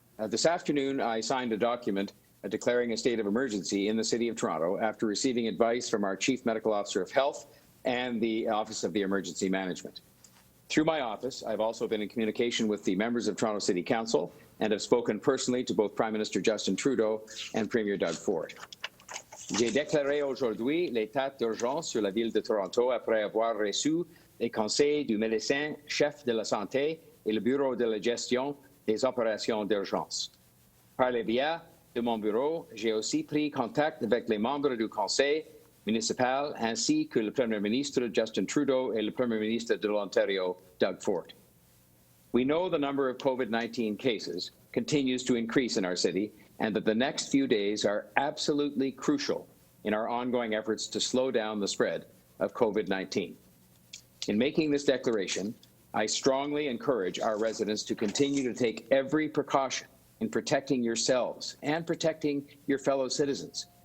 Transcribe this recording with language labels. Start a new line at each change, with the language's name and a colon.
English: This afternoon, I signed a document declaring a state of emergency in the City of Toronto after receiving advice from our Chief Medical Officer of Health and the Office of the Emergency Management. Through my office, I've also been in communication with the members of Toronto City Council and have spoken personally to both Prime Minister Justin Trudeau and Premier Doug Ford.
French: J'ai déclaré aujourd'hui l'état d'urgence sur la ville de Toronto après avoir reçu les conseils du médecin chef de la santé et le bureau de la gestion des opérations d'urgence. Par le biais de mon bureau, j'ai aussi pris contact avec les membres du conseil municipal ainsi que le Premier ministre Justin Trudeau et le Premier ministre de l'Ontario, Doug Ford.
English: We know the number of COVID-19 cases continues to increase in our city and that the next few days are absolutely crucial in our ongoing efforts to slow down the spread of COVID-19. In making this declaration, I strongly encourage our residents to continue to take every precaution in protecting yourselves and protecting your fellow citizens.